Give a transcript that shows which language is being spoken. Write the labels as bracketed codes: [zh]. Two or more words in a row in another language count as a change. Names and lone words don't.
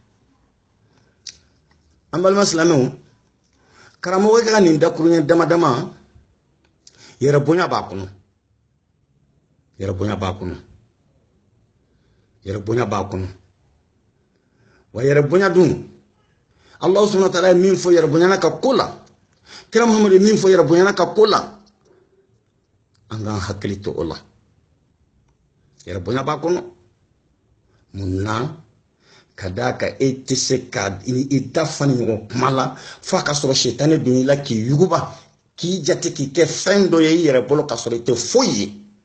[bm] an balima silamɛw karamɔgɔ ka nin dakuruɲɛ dama dama yɛrɛ bonya b'a kɔnɔ wa yɛrɛ bonya dun Allah [ar] subhanahu wa ta'ala [bm] ye min fɔ yɛrɛ bonya ka ko la kira Muhammad ye min fɔ yɛrɛ bonya ka ko la an k'an hakili to o la yɛrɛ bonya b'a kɔnɔ mun na ka d'a kan e tɛ se ka i da fani ɲɔgɔn kuma la fo a ka sɔrɔ sitanɛ don i la k'i yuguba k'i jate k'i kɛ fɛn dɔ ye i yɛrɛ bolo ka sɔrɔ i tɛ foyi